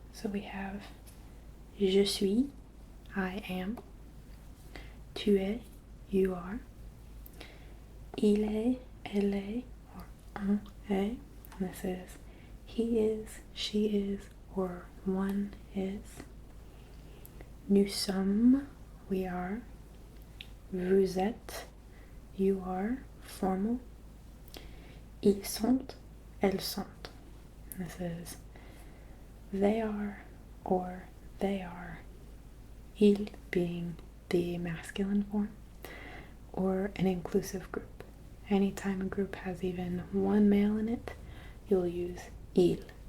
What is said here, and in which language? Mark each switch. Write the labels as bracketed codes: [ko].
[en] So we have [fr] je suis, [en] I am, [fr] tu es, [en] you are, [fr] il est, elle est, [en] or [fr] on est, [en] and this is he is, she is, or one is. [fr] Nous sommes, [en] we are. [fr] Vous êtes, [en] you are, formal. [fr] Ils sont, elles sont. [en] This is they are, or they are. Il being the masculine form, or an inclusive group. Anytime a group has even one male in it, you'll use il.